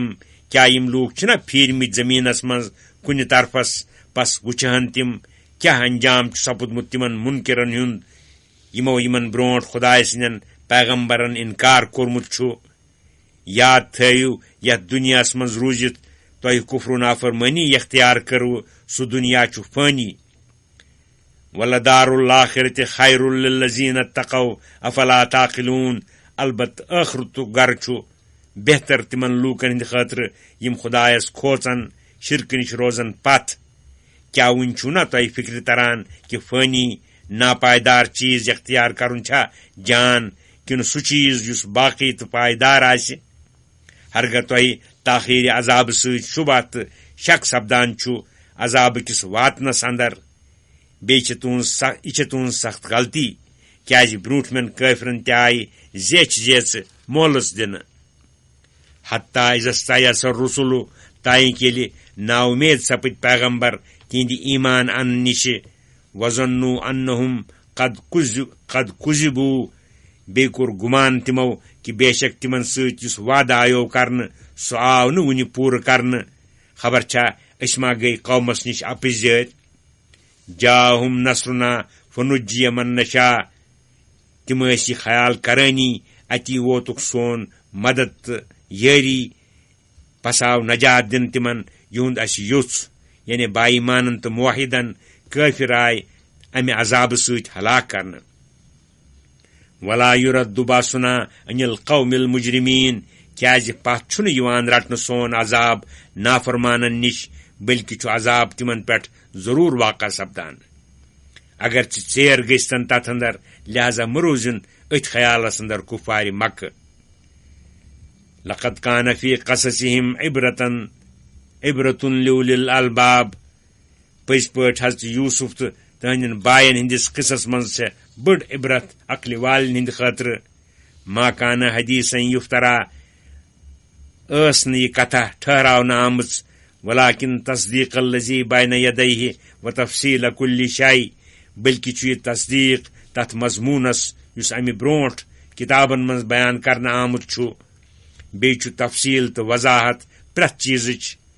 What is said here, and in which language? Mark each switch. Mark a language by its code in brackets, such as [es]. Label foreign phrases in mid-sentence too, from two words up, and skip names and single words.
[ks] کیا یِم لوٗکھ چھِنا پھیٖرمٕتۍ زٔمیٖنس منٛز کُنہِ طرفس پس وٕچھہن تِم کیٛاہ انجام چھُ سپُدمُت تِمن مُنکِرن ہُنٛد یِمو یِمن برونٛٹھ خداے سٕنٛدٮ۪ن پیغمبرن انکار کوٚرمُت چھُ. یاد تھٲیِو یتھ دُنیاہس منٛز روٗزِتھ تۄہہِ کفر و نافرمٲنی اختیار کٔروٕ سُہ دُنیا چھُ فٲنی. [ar] ولدار الآخرۃ خیر للذین اتقوا افلا تعقلون. [ks] البتہ ٲخرتُک گرٕ چھُ بہتر تِمن لوٗکن ہٕنٛدِ خٲطرٕ یِم خدایس کھوژن شرکہٕ نِش روزن پتھ. کیٛاہ وُنہِ چھُو نا تۄہہِ فِکرِ تران کہِ فٲنی ناپائیدار چیٖز اختیار کرُن چھا جان کِنہٕ سُہ چیٖز یُس باقی تہٕ پائیدار آسہِ. ہرگاہ تۄہہِ تاخیٖرِ عذابہٕ سۭتۍ شُبہ تہٕ شک سپدان چھُ عذابہٕ کِس واتنس اندر. بیٚیہِ چھِ تُہنٛز سخت غلطی کیازِ برونٹھمٮ۪ن کٲفرن تہِ آیہِ زیچھِ زیژٕ مولس دِنہٕ [ar] حتیٰ اِذَسْتَيَأَسَ الرُّسُلُ [ks] تانۍ ییٚلہِ نا اُمید سپٕدۍ پیغمبر تِہنٛدِ ایمان انہٕ نِشہِ [ar] وَظَنُّوا أَنَّهُمْ قَدْ كُذِبُوا [ks] بیٚیہِ کوٚر گُمان تِمو کہِ بے شک تِمن سۭتۍ یُس وعدٕ آیو کرنہٕ سُہ آو نہٕ وُنہِ پوٗرٕ کرنہٕ خبر چھا أسۍ ما گٔیہِ قومس نِش اپٕزۍ [ar] جاءہم نصرنا فنجی من نشاء [ks] تِم ٲسۍ یہِ خیال کرٲنی اتی ووتُکھ سون مدد تہٕ یٲری پس آو نجات دِنہٕ تِمن یِہُنٛد اسہِ یوٚژھ یعنی با ایمانن تہٕ موحدن کٲفر آیہِ امہِ عذابہٕ سۭتۍ ہلاک کرنہٕ [ar] ولا یُرد باسُنا عن القوم المجرمین [ks] کیازِ پتھ چھُنہٕ یِوان رٹنہٕ سون عذاب نافرمانن نِش بلکہِ چھُ عذاب تِمن پٮ۪ٹھ ضروٗر واقع سپدان اگرچہِ ژیر گٔژھتن تتھ اندر لہذا مہٕ روزِن أتھۍ خیالس اندر کُفارِ مکہٕ [ar] لقد كان في قصصهم عبرة لأولي الألباب [ks] پٔزۍ پٲٹھۍ حضرت یوٗسف تہٕ تہنٛدٮ۪ن باین ہٕنٛدِس قصس منٛز چھےٚ بٔڑ عبرت عقلہِ والٮ۪ن ہٕنٛدِ خٲطرٕ [ar] ما كان حدیثن یُفترا [ks] ٲس نہٕ یہِ کتھا ٹھہراونہٕ آمٕژ [ar] ولكن تصدیق الذی بین یدیہ وتفصیل کل شیء [ks] بلکہ چھُ یہِ تصدیق تتھ مضموٗنس یُس امہِ برونٛٹھ کتابن منٛز بیان کرنہٕ آمُت چھُ بیٚیہِ چھُ تفصیل تہٕ وضاحت پرٛٮ۪تھ چیٖزٕچ